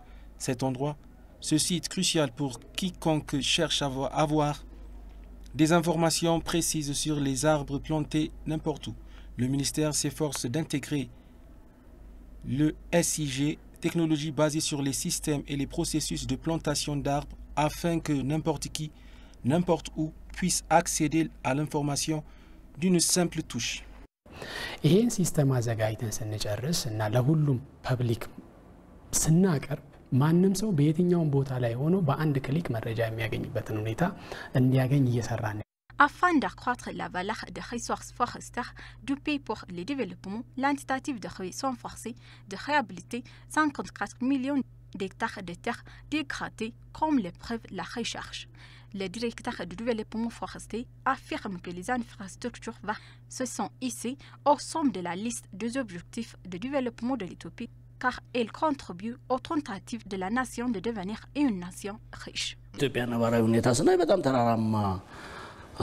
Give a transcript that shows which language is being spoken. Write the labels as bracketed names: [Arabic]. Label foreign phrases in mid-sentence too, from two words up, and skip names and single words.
[French] Cet endroit, ce site crucial pour quiconque cherche à avoir des informations précises sur les arbres plantés n'importe où. Le ministère s'efforce d'intégrer le SIG, technologie basée sur les systèmes et les processus de plantation d'arbres, afin que n'importe qui, n'importe où, puisse accéder à l'information d'une simple touche. [Amharic] ይሄን ሲስተም አዘጋጅተን ስንጨርስ እና ለሁሉም ፐብሊክ ስናቀርብ ማንም ሰው በየትኛውም ቦታ ላይ ሆኖ በአንድ ክሊክ መረጃ የሚያገኝበትን ሁኔታ እንዲያገኝ እየሰራን [French] Afin d'accroître la valeur des ressources forestières du pays pour le développement, l'initiative de renforcer, de réhabiliter 54 millions d'hectares de terres dégradées comme le preuve la recherche. Le directeur du développement forestier affirme que les infrastructures se sont hissées au sommet de la liste des objectifs de développement de l'Éthiopie car elles contribuent aux tentatives de la nation de devenir une nation riche.